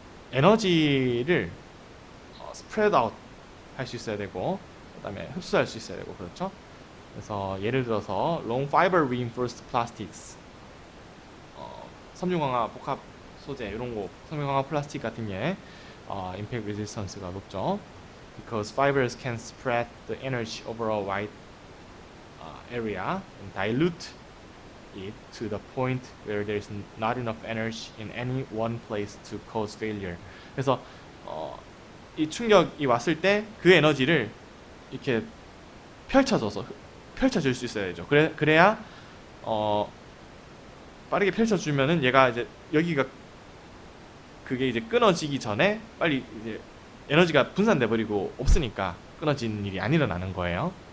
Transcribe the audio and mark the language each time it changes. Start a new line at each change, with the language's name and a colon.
Korean: 에너지를 스프레드 아웃 할 수 있어야 되고, 그다음에 흡수할 수 있어야 되고, 그렇죠? 그래서 예를 들어서 long fiber reinforced plastics, 섬유강화 복합 소재 이런 거, 섬유강화 플라스틱 같은 게 impact resistance가 높죠.
English: Because fibers can spread the energy over a wide area and dilute it to the point where there is not enough energy in any one place to cause failure.
Korean: 그래서 이 충격이 왔을 때 그 에너지를 이렇게 펼쳐줄 수 있어야 되죠. 그래야 빠르게 펼쳐주면은 얘가 이제 여기가 그게 이제 끊어지기 전에 빨리 이제 에너지가 분산돼 버리고 없으니까 끊어지는 일이 안 일어나는 거예요.